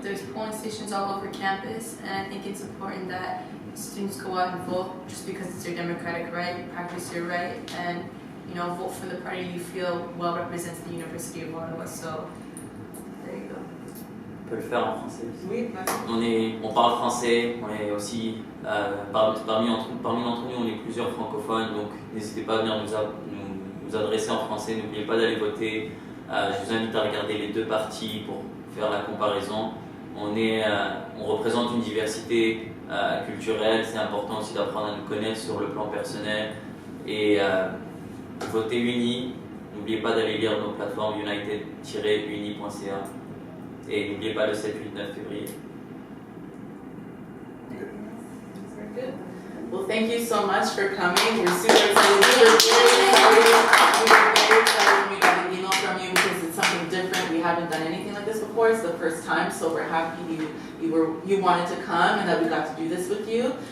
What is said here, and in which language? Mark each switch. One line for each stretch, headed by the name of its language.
English: There's polling stations all over campus, and I think it's important that students go out and vote just because it's their democratic right, practice your right, and vote for the party you feel well represents the University of Ottawa. So there you go.
French: On peut le faire en français. Oui, On parle français, on est aussi, parmi d'entre nous, on est plusieurs francophones, donc n'hésitez pas à venir nous adresser en français, n'oubliez pas d'aller voter. Je vous invite à regarder les deux partis pour faire la comparaison. On représente une diversité culturelle, c'est important aussi d'apprendre à nous connaître sur le plan personnel. Et votez UNI, n'oubliez pas d'aller lire nos plateformes united-uni.ca. Et n'oubliez pas le 7, 8, 9 février.
English: Very good. Well, thank you so much for coming. We're super excited. We were very excited when we got an email from you because it's something different. We haven't done anything like this before. It's the first time, so we're happy you wanted to come and that we got to do this with you.